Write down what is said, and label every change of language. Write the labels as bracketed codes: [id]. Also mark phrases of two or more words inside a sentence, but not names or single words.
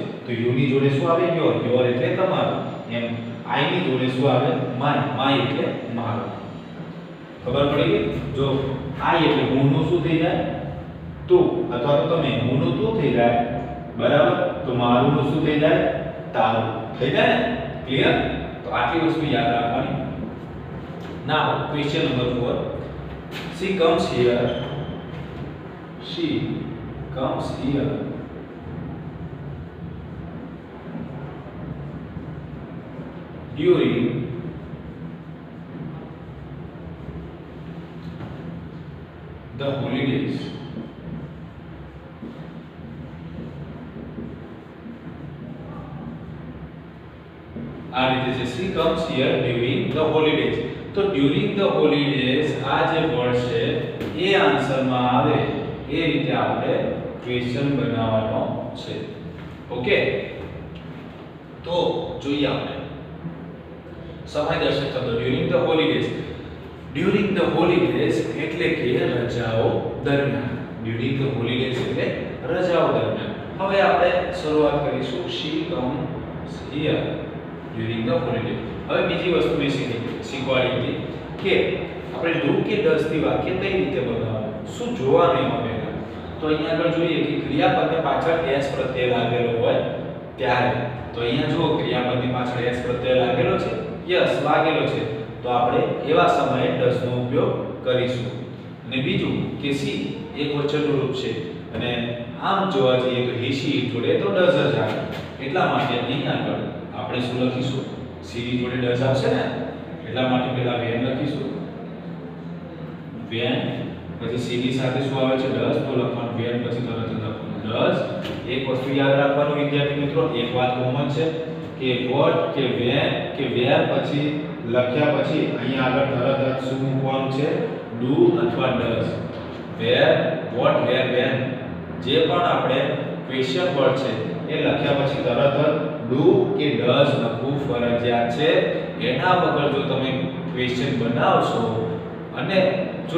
[gu] તો યુ ની જોડે શું આવે? યોર. યોર એટલે તમારું. એમ I ની જોડે શું આવે? માય. માય એટલે મારું. ખબર પડી ગઈ? જો I એટલે હું નું શું થઈ જાય? તું. અથવા તો તમે હું નું તું થઈ જાય. બરાબર? તો મારું નું શું થઈ જાય? તારું. થઈ જાય ને? ક્લિયર? તો આટલી વસ્તુ યાદ રાખવાની. [en] Now question number 4. She comes here. She comes here during the holidays. [gu] આ રીતે છે. [en] She comes here during the holidays. [gu] તો [en] during the holidays [gu] આ જે વર્ડ છે એ આન્સરમાં આવે એ રીતે આપણે ક્વેશ્ચન બનાવવાનો છે. ઓકે, તો જોઈએ આપણે સમયદર્શક શબ્દ [en] during the holidays. during the holidays [gu] એટલે કે રજાઓ દરમિયાન. [en] during the holidays [gu] એટલે રજાઓ દરમિયાન. હવે આપણે શરૂઆત કરીશું. [en] she comes here during the holidays. [gu] હવે બીજી વસ્તુ મેં શીખવાડી હતી કે આપણે do કે does થી વાક્ય કઈ રીતે બનાવવાનું, શું જોવાનું એમાં પહેલા. તો અહીંયા આગળ જોઈએ કે ક્રિયાપદની પાછળ s પ્રત્યય લાગેલો હોય ત્યારે. તો અહીંયા જો ક્રિયાપદની પાછળ s પ્રત્યય લાગેલો છે, યસ લાગેલો છે, તો આપણે એવા સમયે does નો ઉપયોગ કરીશું. અને બીજું કે she એક વચનનું રૂપ છે અને આમ જોવા જઈએ તો [en] he she [gu] જોડે તો does જ આવે. એટલા માટે અહીં આગળ આપણે શું લખીશું? she ની જોડે does આવશે ને, એટલા માટે પહેલા when લખીશું. when પછી she ની સાથે શું આવે છે? does. તો લખવાનું when પછી તરત જ લખવાનું does. એક વસ્તુ યાદ રાખવાનું વિદ્યાર્થી મિત્રો, એક વાત કોમન છે કે વોટ કે વેન કે વેર પછી લખ્યા પછી અહીંયા આગળ તરત જ શું મૂકવાનું છે ડુ અથવા ડઝ [en] where what where when [gu] જે પણ આપણે [en] question word [gu] છે એ લખ્યા પછી તરત જ ડુ કે ડઝ લખવું ફરજિયાત છે એના વગર જો તમે ક્વેશ્ચન બનાવશો અને જો